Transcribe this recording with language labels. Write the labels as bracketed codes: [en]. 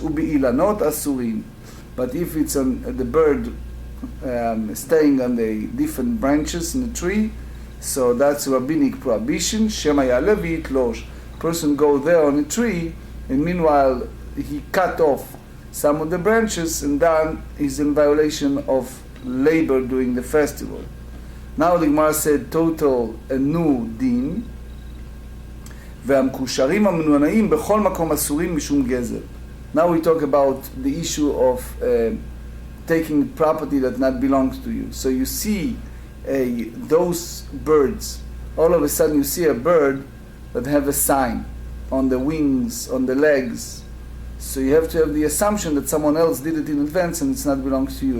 [he] ובאילנות אסורים. [en] But if it's on the bird staying on the different branches in the tree, so that's rabbinic prohibition. [he] Shema ya'aleh v'yitlosh. [en] Person go there on a tree, and meanwhile he cut off some of the branches, and then he's in violation of labor during the festival. Now the Gemara said total a new din. [he] והמקושרים המנוענעים בכל מקום אסורים משום גזל. [en] Now we talk about the issue of taking property that not belongs to you. So you see those birds, all of a sudden you see a bird that have a sign on the wings, on the legs. So you have to have the assumption that someone else did it in advance and it's not belongs to you.